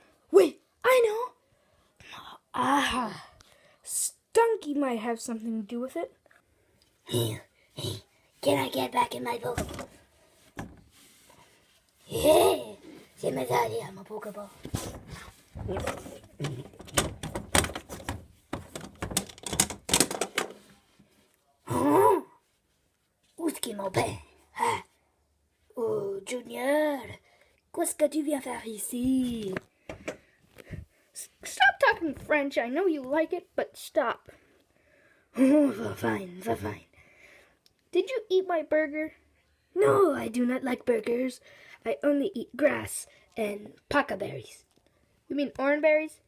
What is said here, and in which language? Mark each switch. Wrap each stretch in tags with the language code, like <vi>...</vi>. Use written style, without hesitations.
<en>Wait, I know. Stunky might have something to do with it. Hey, can I get back in my Pokeball?</en> <fr>Yeah, c'est ma à mon Pokeball. Où est-ce qu'il est mon père? Ah. Oh, Junior, qu'est-ce que tu viens faire ici?</fr> <en>Stop talking French. I know you like it, but stop. Oh, fine. Did you eat my burger? No, I do not like burgers. I only eat grass and paca berries. You mean orange berries?</en>